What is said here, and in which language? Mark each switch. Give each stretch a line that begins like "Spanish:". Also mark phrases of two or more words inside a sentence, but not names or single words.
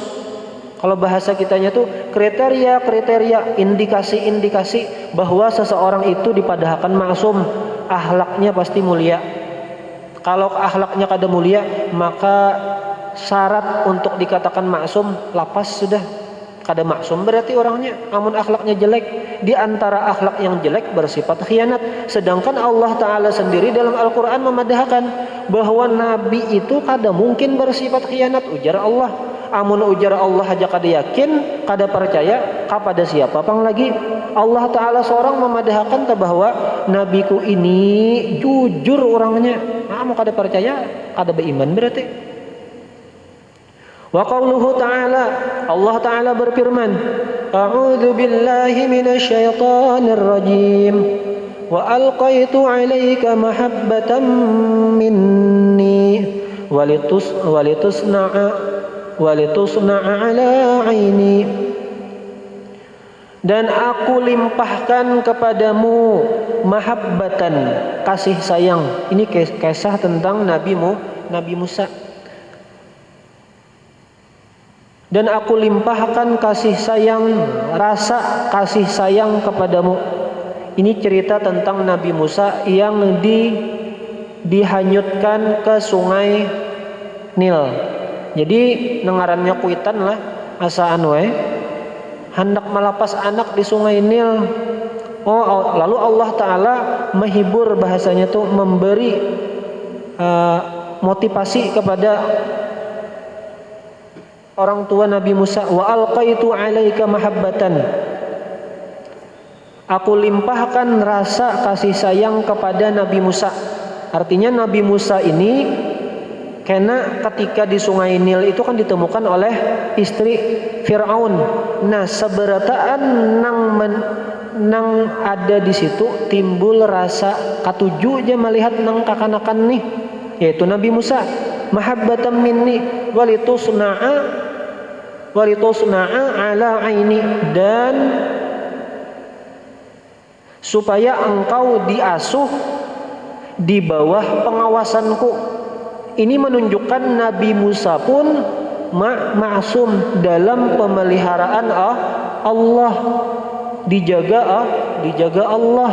Banjar: Kalau bahasa kitanya tuh kriteria, indikasi bahwa seseorang itu dipadahkan maksum, akhlaknya pasti mulia. Kalau akhlaknya kada mulia, maka syarat untuk dikatakan maksum lapas sudah. Kada maksum berarti orangnya. Amun akhlaknya jelek, di antara akhlak yang jelek bersifat khianat. Sedangkan Allah Ta'ala sendiri dalam Al-Quran memadahkan bahwa Nabi itu kada mungkin bersifat khianat, ujar Allah. Amun ujar Allah aja kada yakin, kada percaya, kepada siapa pang lagi? Allah Ta'ala seorang memadahkan bahwa nabiku ini jujur orangnya. Mau kada percaya, kada beriman berarti.
Arabic: وقوله تعالى, Allah Ta'ala berfirman, أعوذ بالله من الشيطان الرجيم. وألقيت عليك محبة مني ولتصنع على عيني.
Indonesian: Dan aku limpahkan kepadamu mahabbatan, kasih sayang. Ini kisah tentang Nabi Musa. Dan aku limpahkan kasih sayang, rasa kasih sayang kepadamu. Ini cerita tentang Nabi Musa yang dihanyutkan ke sungai Nil.
Banjar: Jadi nengarannya kuitan lah asaan hendak melapas anak di sungai Nil.
Indonesian: Lalu Allah Ta'ala menghibur, bahasanya tuh memberi motivasi kepada orang tua Nabi Musa.
Arabic: وألقيت عليك محبة,
Indonesian: aku limpahkan rasa kasih sayang kepada Nabi Musa. Artinya Nabi Musa ini karena ketika di sungai Nil itu kan ditemukan oleh istri Fir'aun.
Banjar: Nah, seberataan nang ada di situ timbul rasa katuju aja melihat nang kakanakan nih, yaitu Nabi Musa.
Arabic: محبة مني ولتصنع على عيني,
Indonesian: dan supaya engkau diasuh di bawah pengawasanku. Ini menunjukkan Nabi Musa pun ma'sum dalam pemeliharaan Allah, dijaga Allah.